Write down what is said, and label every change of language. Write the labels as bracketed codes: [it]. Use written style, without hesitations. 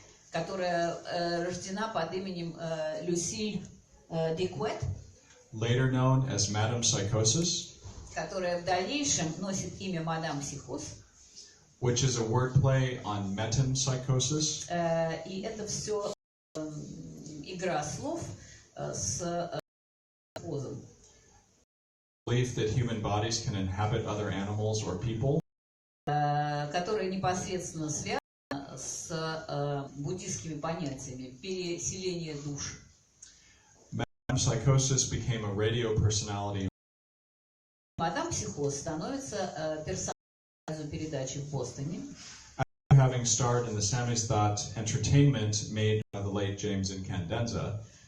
[ru] которая рождена под именем Люсиль Дюкет, [en] later known as Madame Psychosis, [ru] которая в дальнейшем носит имя Мадам Психоз, [en] which is a wordplay on metempsychosis, [ru] и это все игра слов с позом. [en] belief that human bodies can inhabit other animals or people, [ru] Которая непосредственно связана с буддистскими понятиями переселения душ. [en] Madame Psychosis became a radio personality [ru] Мадам Психоз становится персонажем передачи в Бостоне. [en] having starred in the Samizdat entertainment made by the late James Incandenza.